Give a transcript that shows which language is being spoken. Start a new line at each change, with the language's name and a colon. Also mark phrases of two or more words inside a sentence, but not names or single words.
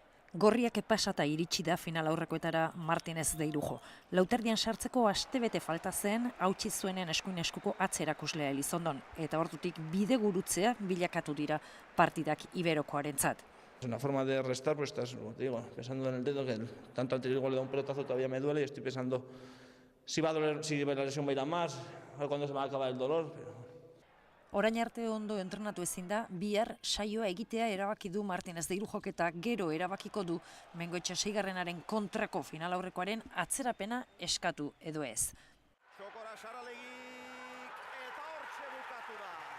Basque: Gorriak epasata iritsi da final aurrekoetara Martinez de Irujo. Lauterdian sartzeko astebete falta zen, hautsi zuenen eskuin eskuko atzerakuslea Elizondon, eta ordutik bide gurutzea bilakatu dira partidak Iberokoarentzat.
Spanish: Es una forma de restar, pues estás, como te digo, pensando en el dedo, que tanto antes igual le da un pelotazo todavía me duele y estoy pensando si va a doler, si la lesión va a ir a más, a ver cuándo se va a acabar el dolor.
Basque: Orain arte ondo entrenatu ezin da, bihar saioa egitea erabaki du Martinez de Irujok eta gero erabakiko du Bengoetxe seigarrenaren kontrako final aurrekoaren atzerapena eskatu edo ez. Jokora Saralegik eta hortxe bukatu da.